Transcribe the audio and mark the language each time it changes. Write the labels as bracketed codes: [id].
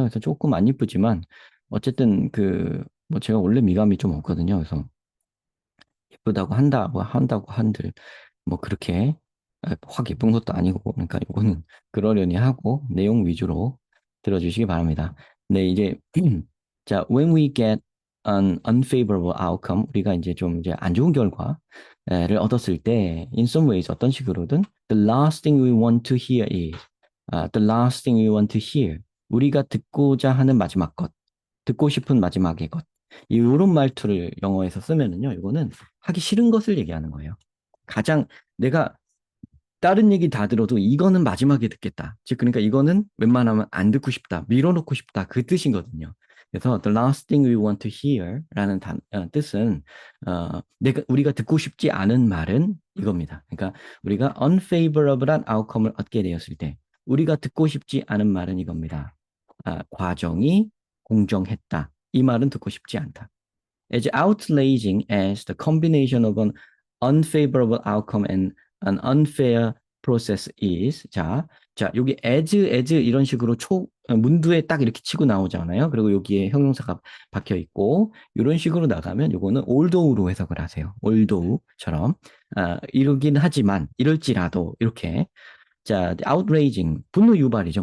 [ko] 그래서 조금 안 이쁘지만 어쨌든 그 뭐 제가 원래 미감이 좀 없거든요. 그래서 예쁘다고 한다고 한들 뭐 그렇게 확 예쁜 것도 아니고 그러니까 이거는 그러려니 하고 내용 위주로 들어주시기 바랍니다. 네, 이제 자, [en] when we get an unfavorable outcome, [ko] 우리가 이제 좀 이제 안 좋은 결과를 얻었을 때 [en] in some ways [ko] 어떤 식으로든 [en] the last thing we want to hear is the last thing we want to hear, [ko] 우리가 듣고자 하는 마지막 것, 듣고 싶은 마지막의 것. 이런 말투를 영어에서 쓰면은요, 이거는 하기 싫은 것을 얘기하는 거예요. 가장 내가 다른 얘기 다 들어도 이거는 마지막에 듣겠다. 즉, 그러니까 이거는 웬만하면 안 듣고 싶다, 밀어놓고 싶다, 그 뜻이거든요. 그래서 [en] the last thing we want to hear [ko] 라는 뜻은 우리가 듣고 싶지 않은 말은 이겁니다. 그러니까 우리가 unfavorable한 outcome을 얻게 되었을 때 우리가 듣고 싶지 않은 말은 이겁니다. 과정이 공정했다. 이 말은 듣고 싶지 않다. [en] As outraging as the combination of an unfavorable outcome and an unfair process is. [ko] 여기 as 이런 식으로 문두에 딱 이렇게 치고 나오잖아요. 그리고 여기에 형용사가 박혀 있고, 이런 식으로 나가면 요거는 although로 해석을 하세요. although처럼. 이러긴 하지만, 이럴지라도, 이렇게. 자, outraging, 분노 유발이죠.